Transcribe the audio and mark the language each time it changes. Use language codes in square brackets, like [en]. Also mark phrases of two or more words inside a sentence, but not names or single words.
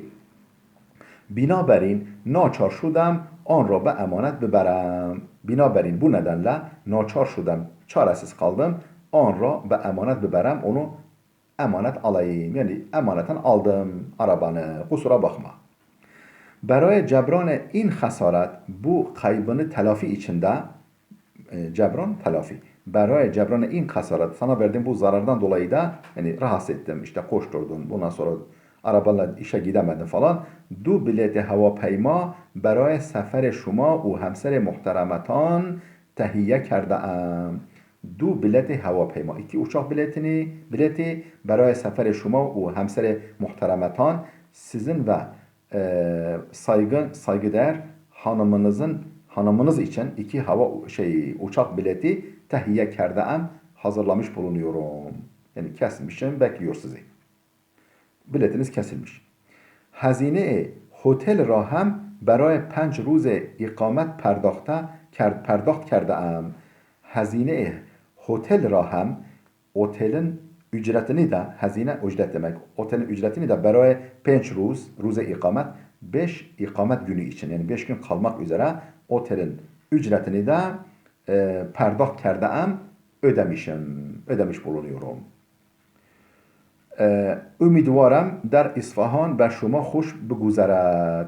[fa] بنابراین ناچار شدم آن را به امانت ببرم. [tr] Binaberin bu nedenle [fa] ناچار شدم, [tr] çaresiz kaldım. [fa] آن را به امانت ببرم, [tr] onu emanet alayım. Yani emaneten aldım arabanı, kusura bakma. [fa] برای جبران این خسارت [tr] bu kaybını telafi içinde cebran telafi. [fa] برای جبران این خسارت [tr] sana verdiğim bu zarardan dolayı da yani rahatsız ettim işte koşturdum bundan sonra arabayla işe gidemedim falan. [fa] دو بلیت [tr] هواپیما برای سفر شما و همسر محترمتان تهیه کرده ام. [fa] دو بلیت هواپیما [tr] iki uçak bileti [fa] برای سفر شما و همسر محترمتان [tr] sizin ve saygıdeğer hanımınız için iki uçak bileti [fa] تهیه کرده‌ام [tr] hazırlamış bulunuyorum. Yani kesmişim, bekliyor sizi. Biletiniz kesilmiş. [fa] هزینه هتل را هم برای 5 روز اقامت پرداخت کرده‌ام. هزینه هتل را هم [tr] otelin ücretini de hazine ücret demek. Otelin ücretini de [fa] برای 5 روز [tr] ikamet 5 ikamet günü için yani 5 gün kalmak üzere otelin ücretini de [fa] پرداخت کرده‌ام [tr] ödemiş bulunuyorum. [fa] امیدوارم در اصفهان به شما خوش بگذرد.